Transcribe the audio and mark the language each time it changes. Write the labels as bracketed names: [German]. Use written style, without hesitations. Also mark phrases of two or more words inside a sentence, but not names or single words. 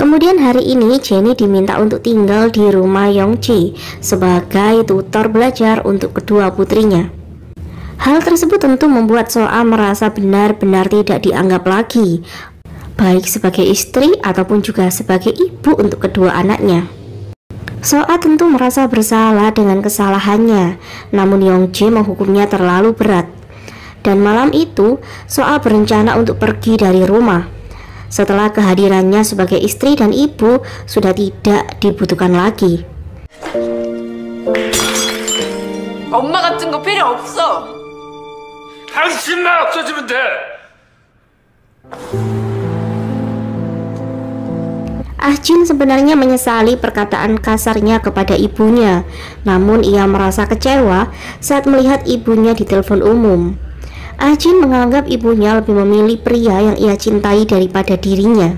[Indonesian] Kemudian hari ini Jenny diminta untuk tinggal di rumah Yongji sebagai tutor belajar untuk kedua putrinya. Hal tersebut tentu membuat So-a merasa benar-benar tidak dianggap lagi, baik sebagai istri ataupun juga sebagai ibu untuk kedua anaknya. So-a tentu merasa bersalah dengan kesalahannya, namun Yongji menghukumnya terlalu berat. Dan malam itu, So-a berencana untuk pergi dari rumah. Setelah kehadirannya sebagai istri dan ibu sudah tidak dibutuhkan lagi. [Korean] 엄마 같은 거 필요 없어. 당신만 없어지면 돼. [Indonesian] Ah-jin sebenarnya menyesali perkataan kasarnya kepada ibunya, namun ia merasa kecewa saat melihat ibunya di telepon umum. Ah-jin menganggap ibunya lebih memilih pria yang ia cintai daripada dirinya.